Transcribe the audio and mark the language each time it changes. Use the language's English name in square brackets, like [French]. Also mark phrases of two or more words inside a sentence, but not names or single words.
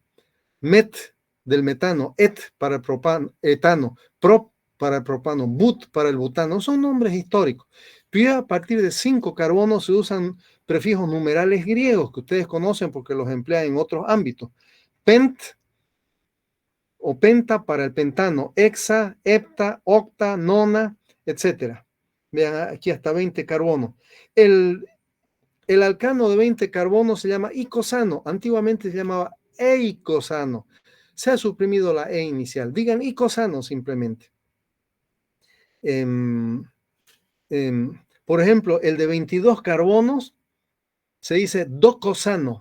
[Spanish] Met del metano, et para el propano, etano, prop para el propano, but para el butano, son nombres históricos. Pero ya a partir de 5 carbonos se usan prefijos numerales griegos que ustedes conocen porque los emplean en otros ámbitos. Pent o penta para el pentano, hexa, hepta, octa, nona, etc. Vean aquí hasta 20 carbonos. El alcano de 20 carbonos se llama icosano, antiguamente se llamaba eicosano. Se ha suprimido la E inicial. Digan icosano simplemente. Por ejemplo, el de 22 carbonos se dice docosano.